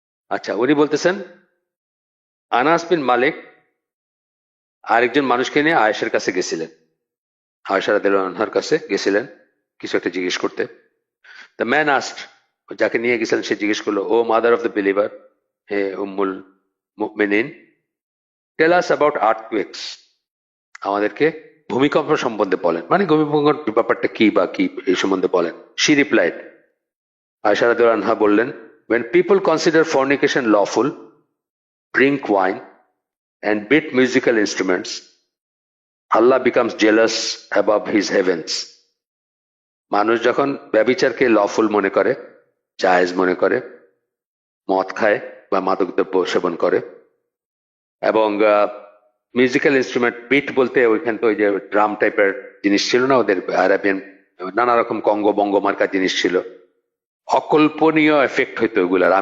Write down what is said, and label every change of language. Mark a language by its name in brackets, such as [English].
[Bangla] আচ্ছা, উনি বলতেছেন আনাস বিন মালিক আরেকজন মানুষকে নিয়ে আয়েশার কাছে গেছিলেন, আয়েশা রাদিয়াল্লাহু আনহার কাছে গেছিলেন কিছু একটা জিজ্ঞেস করতে। [English] the man asked, [Bangla] যাকে নিয়ে গেছিলেন সে জিজ্ঞেস করলো, [English] O mother of the believer, [Bangla] হে উম্মুল মুমিনিন, [English] tell us about earthquakes, [Bangla] আমাদেরকে ভূমিকম্প সম্বন্ধে বলেন, মানে ভূমিকম্পের ব্যাপারটা কি বা কি এই সম্বন্ধে বলেন। [English] she replied, [Bangla] আয়েশা রাদিয়াল্লাহু আনহা বললেন, [English] when people consider fornication lawful, drink wine and beat musical instruments, Allah becomes jealous above his heavens. [Bangla] মানুষ যখন ব্যভিচারকে লফুল মনে করে, জায়েজ মনে করে, মদ খায় বা মাদকদ্রব্য সেবন করে, এবং মিউজিক্যাল ইনস্ট্রুমেন্ট, বিট বলতে ওইখান তো ওই যে ড্রাম টাইপের জিনিস ছিল না ওদের, আরাবিয়ান নানা রকম কঙ্গো বঙ্গ মার্কা জিনিস ছিল, অকল্পনীয় এফেক্ট হইতো ওগুলার।